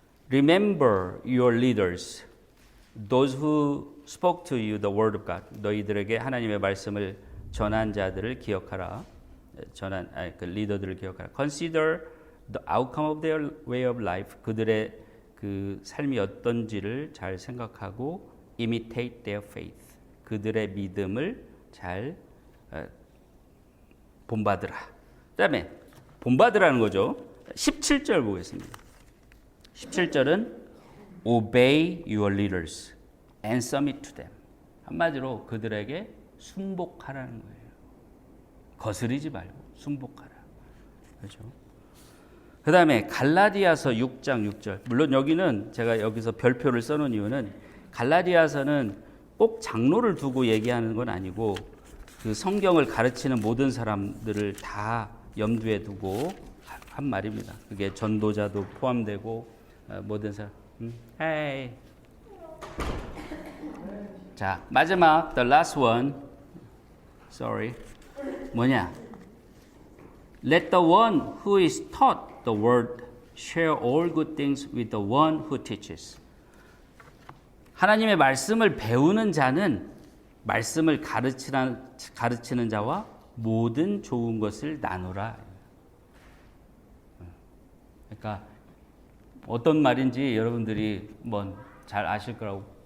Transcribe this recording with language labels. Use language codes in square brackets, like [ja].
[en] Remember your leaders, those who spoke to you the word of God. [ko] 너희들에게 하나님의 말씀을 전한 자들을 기억하라. 그 리더들을 기억하라. [en] Consider the outcome of their way of life. [ko] 그들의 그 삶이 어떤지를 잘 생각하고 [en] imitate their faith. [ko] 그들의 믿음을 잘 본받으라. 그다음에 본받으라는 거죠. 17절 보겠습니다. 17절은 [en] obey your leaders and submit to them. [ko] 한마디로 그들에게 순복하라는 거예요. 거스르지 말고 순복하라. 그렇죠? 그 다음에 갈라디아서 6장 6절. 물론 여기는 제가 여기서 별표를 써놓은 이유는 갈라디아서는 꼭 장로를 두고 얘기하는 건 아니고 그 성경을 가르치는 모든 사람들을 다 염두에 두고 한 말입니다. 그게 전도자도 포함되고 모든 사람. [en] Hey. [ko] 자, 마지막 [en] the last one. Sorry. [ko] 뭐냐? [en] Let the one who is taught the word share all good things with the one who teaches. [ko] 하나님의 말씀을 배우는 자는 말씀을 가르치는 자와 모든 좋은 것을 나누라. 그러니까 어떤 말인지 여러분들이 잘 아실 거라고.